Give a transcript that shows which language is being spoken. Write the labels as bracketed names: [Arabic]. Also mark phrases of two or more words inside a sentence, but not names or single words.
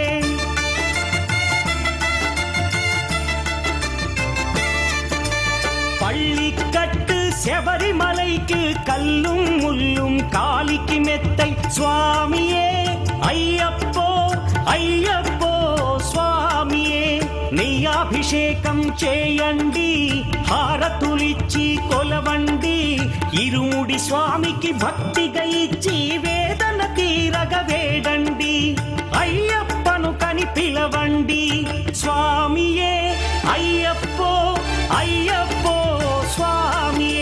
[Tamil] பள்ளிக்கட்டு செவரிமலைக்கு கல்லும் முள்ளும் காலிக்கு மெத்தை சுவாமியே ஐயப்போ ஐயப்போ స్వామియే. [Telugu] నెయ్యాభిషేకం చేయండి, హారతులిచ్చి కొలవండి, ఇరుముడి స్వామికి భక్తిగా ఇచ్చి వేదన తీరగ వేడండి. అయ్యప్పను కని పిలవండి స్వామియే అయ్యప్పో అయ్యప్పో స్వామియే.